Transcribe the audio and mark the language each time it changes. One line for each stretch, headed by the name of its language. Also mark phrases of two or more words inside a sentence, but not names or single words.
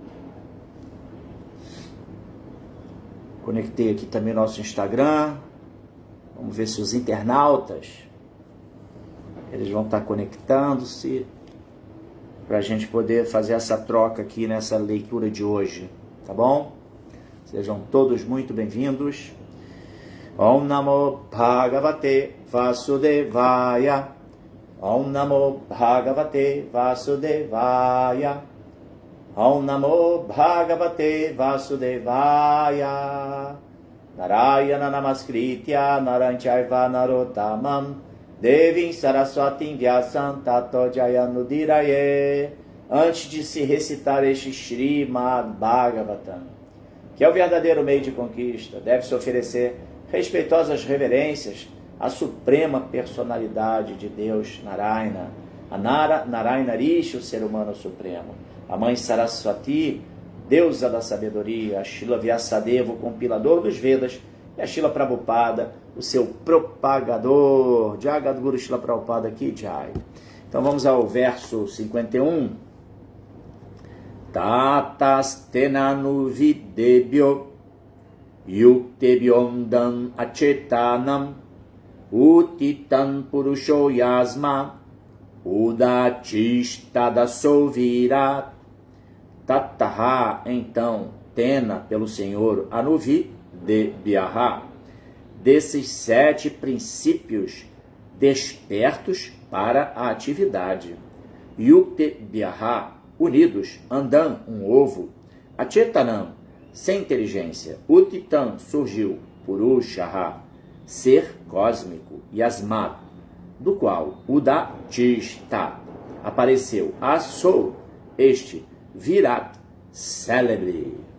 Portuguese: Conectei aqui também nosso Instagram, vamos ver se os internautas, eles vão estar conectando-se, para a gente poder fazer essa troca aqui nessa leitura de hoje, tá bom? Sejam todos muito bem-vindos.
Sanskrit: ॐ नमो भगवते वासुदेवाय ॐ नमो भगवते वासुदेवाय ॐ नमो भगवते वासुदेवाय नारायणं नमस्कृत्य नरं चैव नरोत्तमम् देवीं सरस्वतीं व्यासं ततो जयमुदीरये.
Portuguese: Antes de se recitar este Srimad Bhagavatam, que é o verdadeiro meio de conquista, deve-se oferecer respeitosas reverências à suprema personalidade de Deus, Narayana, a Narayana Rishi, o ser humano supremo, a mãe Saraswati, deusa da sabedoria, a Srila Vyasadeva, o compilador dos Vedas, e a Srila Prabhupada, o seu propagador. Jagadguru Srila Prabhupada aqui, Jai. Então vamos ao verso 51.
Sanskrit: ततस्तेनानुविद्धेभ्यो युक्तेभ्योऽण्डमचेतनम् उत्थितं पुरुषो यस्मादुदतिष्ठदसौ विराट्.
Portuguese: Tataha, então, tena pelo Senhor anuvi de Biaha, desses 7 princípios despertos para a atividade. Yukte Biaha, unidos, andam, um ovo, Achetanam, sem inteligência, Utitan, surgiu, Purushaha, ser cósmico, Yasmat, do qual Udachista, apareceu, Asou, este, Virat, célebre.